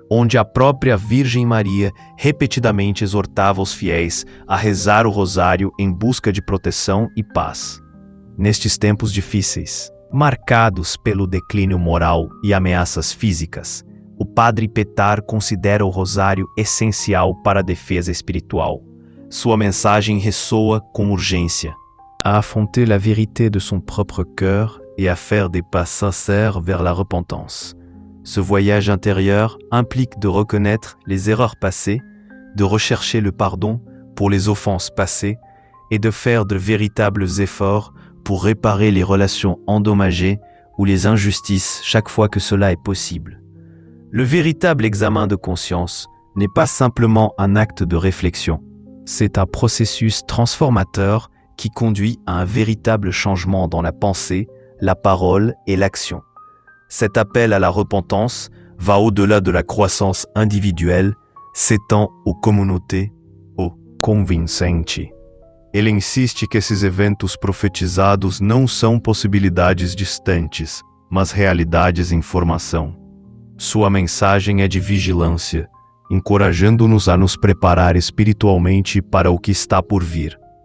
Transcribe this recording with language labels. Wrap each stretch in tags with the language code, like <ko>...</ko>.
<pt>onde a própria Virgem Maria repetidamente exortava os fiéis a rezar o rosário em busca de proteção e paz. Nestes tempos difíceis, marcados pelo declínio moral e ameaças físicas, o Padre Petar considera o rosário essencial para a defesa espiritual. Sua mensagem ressoa com urgência.</pt> <fr>À affronter la vérité de son propre cœur et à faire des pas sincères vers la repentance. Ce voyage intérieur implique de reconnaître les erreurs passées, de rechercher le pardon pour les offenses passées et de faire de véritables efforts pour réparer les relations endommagées ou les injustices chaque fois que cela est possible. Le véritable examen de conscience n'est pas simplement un acte de réflexion. C'est un processus transformateur qui conduit à un véritable changement dans la pensée, la parole et l'action. Cet appel à la repentance va au-delà de la croissance individuelle, s'étend aux communautés, aux convincenti.</fr> <pt>Ele insiste que esses eventos profetizados não são possibilidades distantes, mas realidades em formação. Sua mensagem é de vigilância, encorajando-nos a nos preparar espiritualmente para o que está por vir.</pt>